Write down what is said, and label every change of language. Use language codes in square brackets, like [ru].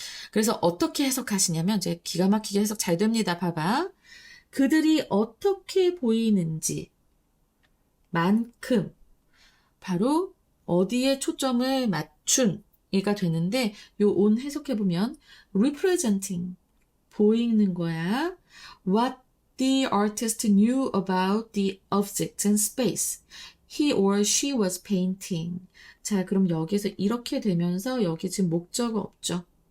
[ko] 그래서 어떻게 해석하시냐면 이제 기가 막히게 해석 잘 됩니다. 봐봐. 그들이 어떻게 보이는지 만큼 바로 어디에 초점을 맞춘 이가 되는데 요 on 해석해보면 representing 보이는 거야. [en] What the artist knew about the object in space. He or she was painting. [ko] 자, 그럼 여기서 이렇게 되면서 여기 지금 목적어 없죠.